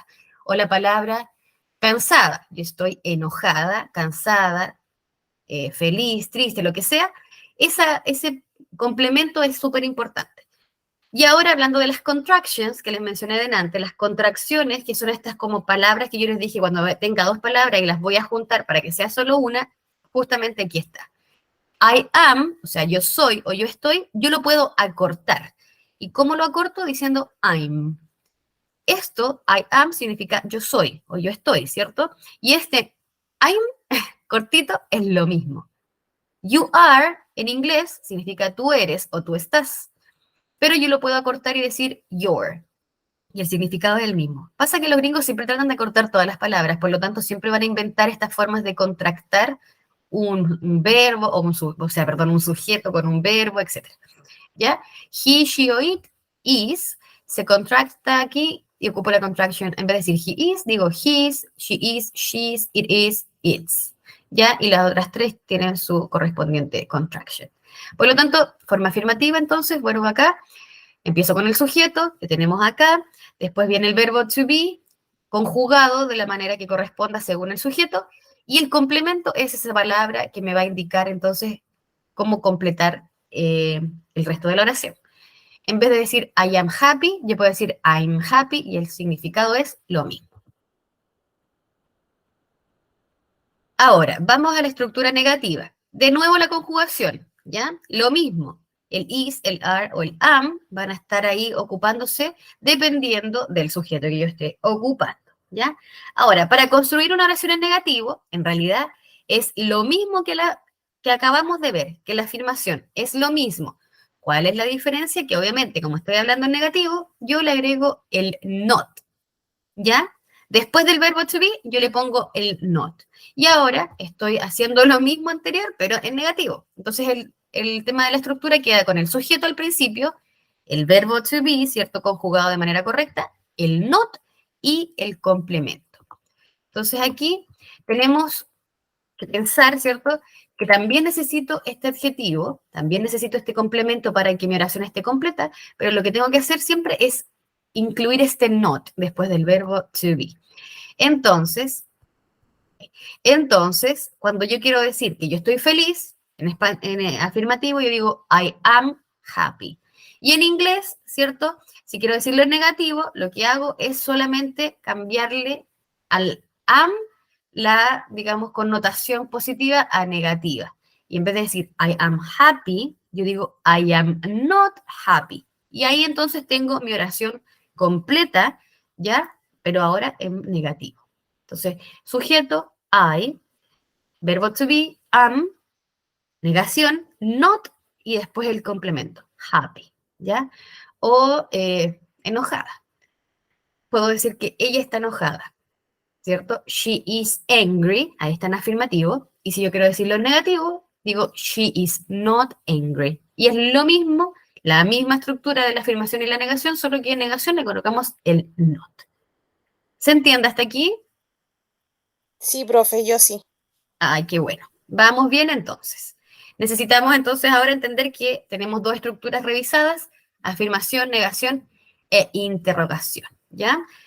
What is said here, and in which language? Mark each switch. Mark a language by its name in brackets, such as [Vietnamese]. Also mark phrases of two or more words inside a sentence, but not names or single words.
[Spanish] O la palabra cansada, yo estoy enojada, cansada, feliz, triste, lo que sea. Ese complemento es súper importante. Y ahora hablando de las contractions que les mencioné delante, las contracciones, que son estas como palabras que yo les dije, cuando tenga dos palabras y las voy a juntar para que sea solo una, justamente aquí está. [English] I am, [Spanish] o sea, yo soy o yo estoy, yo lo puedo acortar. ¿Y cómo lo acorto? Diciendo I'm. Esto, [English] I am, [Spanish] significa yo soy o yo estoy, ¿cierto? Y este I'm cortito es lo mismo. [English] You are, [Spanish] en inglés, significa tú eres o tú estás. Pero yo lo puedo acortar y decir your. Y el significado es el mismo. Pasa que los gringos siempre tratan de acortar todas las palabras, por lo tanto siempre van a inventar estas formas de contractar un verbo, un sujeto con un verbo, etc. ¿Ya? [English] He, she o it, is, [Spanish] se contracta aquí y ocupo la contraction. En vez de decir he is, digo his, she is, she's, it is, it's. ¿Ya? Y las otras tres tienen su correspondiente contraction. Por lo tanto, forma afirmativa, entonces, vuelvo acá, empiezo con el sujeto, que tenemos acá, después viene el verbo [English] to be, [Spanish] conjugado de la manera que corresponda según el sujeto, y el complemento es esa palabra que me va a indicar, entonces, cómo completar el resto de la oración. En vez de decir [English] I am happy, [Spanish] yo puedo decir [English] I'm happy, [Spanish] y el significado es lo mismo. Ahora, vamos a la estructura negativa. De nuevo la conjugación, ¿ya? Lo mismo. El is, el are o el am van a estar ahí ocupándose dependiendo del sujeto que yo esté ocupando, ¿ya? Ahora, para construir una oración en negativo, en realidad es lo mismo que acabamos de ver, que la afirmación, es lo mismo. ¿Cuál es la diferencia? Que obviamente, como estoy hablando en negativo, yo le agrego el not, ¿ya? Después del verbo [English] to be, [Spanish] yo le pongo el not. Y ahora estoy haciendo lo mismo anterior, pero en negativo. Entonces, el tema de la estructura queda con el sujeto al principio, el verbo [English] to be, [Spanish] ¿cierto? Conjugado de manera correcta, el not y el complemento. Entonces, aquí tenemos que pensar, ¿cierto? Que también necesito este adjetivo, también necesito este complemento para que mi oración esté completa, pero lo que tengo que hacer siempre es incluir este not después del verbo [English] to be. [Spanish] Entonces, cuando yo quiero decir que yo estoy feliz, en afirmativo yo digo [English] I am happy. [Spanish] Y en inglés, ¿cierto? Si quiero decirlo en negativo, lo que hago es solamente cambiarle al am la, digamos, connotación positiva a negativa. Y en vez de decir [English] I am happy, [Spanish] yo digo [English] I am not happy. [Spanish] Y ahí entonces tengo mi oración completa, ¿ya? Pero ahora en negativo. Entonces, sujeto, I, verbo [English] to be, am, [Spanish] negación, not, y después el complemento, happy, ¿ya? O enojada. Puedo decir que ella está enojada, ¿cierto? [English] She is angry, [Spanish] ahí está en afirmativo, y si yo quiero decirlo en negativo, digo [English] she is not angry. [Spanish] Y es lo mismo, la misma estructura de la afirmación y la negación, solo que en negación le colocamos el not. ¿Se entiende hasta aquí? Sí, profe, yo sí. Ay, qué bueno. Vamos bien entonces. Necesitamos entonces ahora entender que tenemos dos estructuras revisadas, afirmación, negación e interrogación, ¿ya?